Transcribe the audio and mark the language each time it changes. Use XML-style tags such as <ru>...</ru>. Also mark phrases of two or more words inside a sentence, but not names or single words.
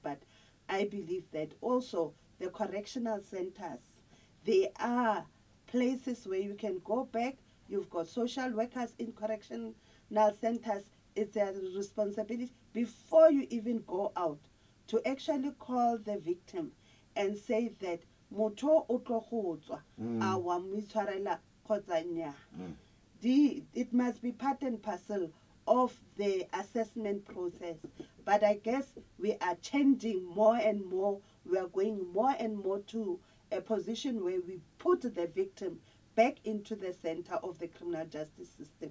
<en>But I believe that also the correctional centers, they are places where you can go back. You've got social workers in correctional centers. It's their responsibility before you even go out to actually call the victim and say that</en> <tn>motho o tlo go tswa a wa moitshwarela kgotsa nnyaa.</tn> <en>It must be part and parcel of the assessment process. But I guess we are changing more and more. We are going more and more to a position where we put the victim back into the center of the criminal justice system.</en>